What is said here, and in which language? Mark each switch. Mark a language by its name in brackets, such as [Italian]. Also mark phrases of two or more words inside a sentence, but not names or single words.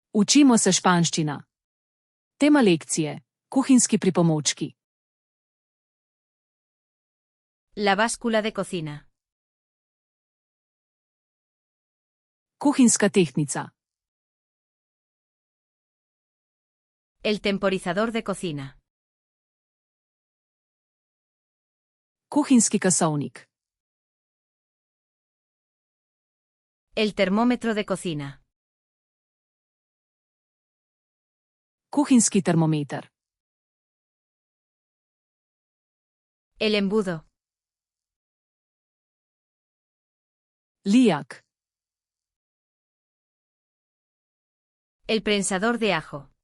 [Slovenian] Učimo se španščina. Tema lekcije: kuhinjski pripomočki. [Spanish] La báscula de cocina. [Slovenian] Kuhinjska tehtnica. [Spanish] El temporizador de cocina. [Slovenian] Kuhinjski kasovnik. [Spanish] El termómetro de cocina. [Slovenian] Kuhinjski termometer. [Spanish] El embudo. [Slovenian] Lijak. [Spanish] El prensador de ajo.